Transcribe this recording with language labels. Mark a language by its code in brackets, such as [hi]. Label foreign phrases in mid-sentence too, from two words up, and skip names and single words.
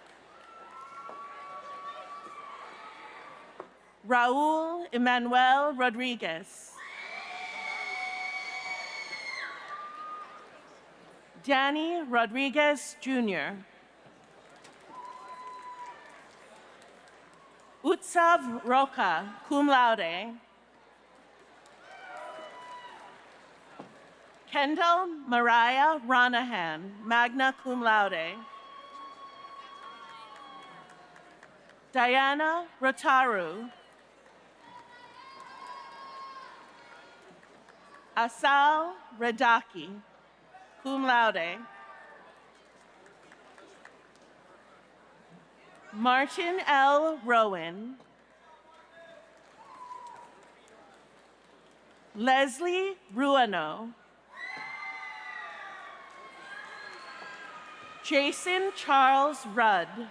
[en] Raul Emmanuel Rodriguez. Danny Rodriguez Jr. Utsav Roca, [la] cum laude. [en] Kendall Mariah Ronahan, [la] magna cum laude. [en] Diana Rotaru. Asal Redaki, [la] cum laude. [en] Martin L. Rowan. Leslie Ruano. Jason Charles Rudd.